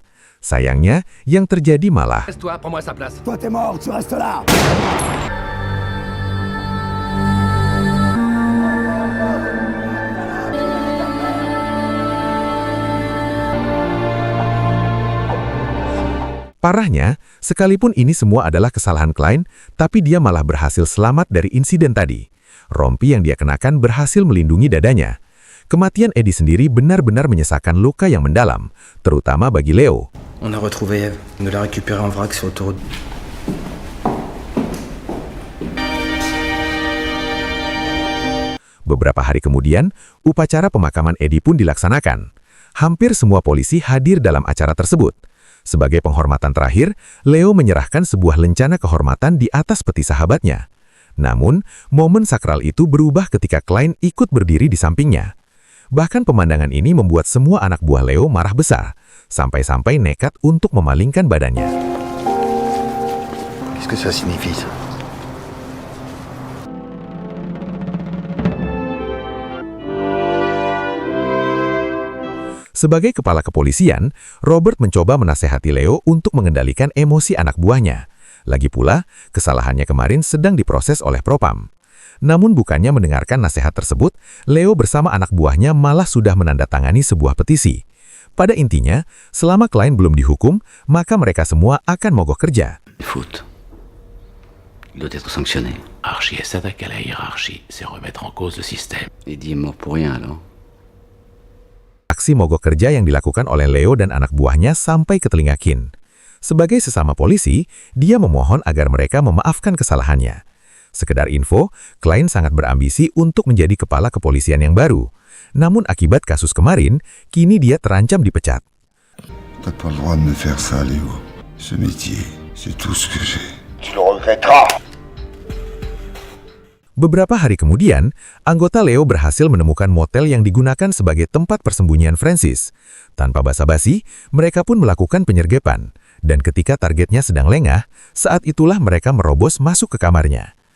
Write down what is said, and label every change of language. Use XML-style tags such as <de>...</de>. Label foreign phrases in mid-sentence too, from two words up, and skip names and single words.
<id>Sayangnya, yang terjadi malah parahnya, sekalipun ini semua adalah kesalahan Klein, tapi dia malah berhasil selamat dari insiden tadi. Rompi yang dia kenakan berhasil melindungi dadanya. Kematian Eddie sendiri benar-benar menyisakan luka yang mendalam, terutama bagi Leo.</id> <fr>On a retrouvé Eve. On l'a récupérée en vrac sur l'autoroute.</fr> <id>Beberapa hari kemudian, upacara pemakaman Eddie pun dilaksanakan. Hampir semua polisi hadir dalam acara tersebut. Sebagai penghormatan terakhir, Leo menyerahkan sebuah lencana kehormatan di atas peti sahabatnya. Namun, momen sakral itu berubah ketika Klein ikut berdiri di sampingnya. Bahkan pemandangan ini membuat semua anak buah Leo marah besar, sampai-sampai nekat untuk memalingkan badannya.</id> <fr>Qu'est-ce que ça signifie, ça?</fr> <id>Sebagai kepala kepolisian, Robert mencoba menasehati Leo untuk mengendalikan emosi anak buahnya. Lagi pula, kesalahannya kemarin sedang diproses oleh Propam. Namun bukannya mendengarkan nasihat tersebut, Leo bersama anak buahnya malah sudah menandatangani sebuah petisi. Pada intinya, selama Klein belum dihukum, maka mereka semua akan mogok kerja.</id> <fr>Faute. Il doit être sanctionné. Archie s'attaquer à la hiérarchie, c'est remettre en cause le système. Eddie est mort pour rien alors.</fr> <id>Aksi mogok kerja yang dilakukan oleh Leo dan anak buahnya sampai ke telinga Kin. Sebagai sesama polisi, dia memohon agar mereka memaafkan kesalahannya. Sekedar info, Klein sangat berambisi untuk menjadi kepala kepolisian yang baru. Namun akibat kasus kemarin, kini dia terancam dipecat.</id> <fr>T'as pas le droit de me faire ça, Léo. Ce métier, c'est tout ce que j'ai. Tu le regretteras.</fr> <id>Beberapa hari kemudian, anggota Leo berhasil menemukan motel yang digunakan sebagai tempat persembunyian Francis. Tanpa basa-basi, mereka pun melakukan penyergapan. Dan ketika targetnya sedang lengah, saat itulah mereka merobos masuk ke kamarnya.</id>